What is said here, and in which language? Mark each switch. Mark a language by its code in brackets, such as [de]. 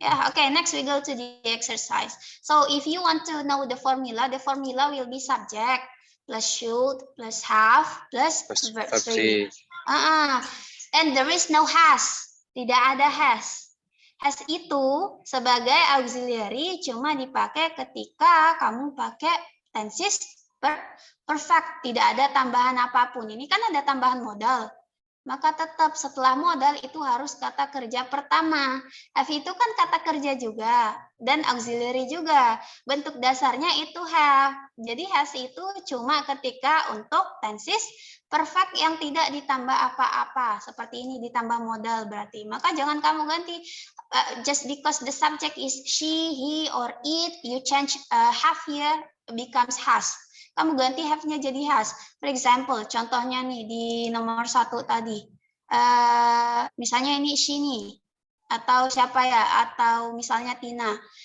[en] Okay, next we go to the exercise. So if you want to know the formula will be subject plus should plus have plus verb 3. And there is no has. [id] Tidak ada has. Has itu sebagai auxiliary cuma dipakai ketika kamu pakai tenses perfect, tidak ada tambahan apapun. Ini kan ada tambahan modal. Maka tetap setelah modal itu harus kata kerja pertama. Have itu kan kata kerja juga dan auxiliary juga. Bentuk dasarnya itu have. Jadi has itu cuma ketika untuk tenses perfect yang tidak ditambah apa-apa. Seperti ini ditambah modal berarti. Maka jangan kamu ganti [en] just because the subject is she, he, or it, you change have here becomes has. [id] Kamu ganti have-nya jadi has. [en] For example, [id] contohnya nih di nomor 1 tadi. Misalnya ini she nih. Atau siapa ya? Atau misalnya Tina.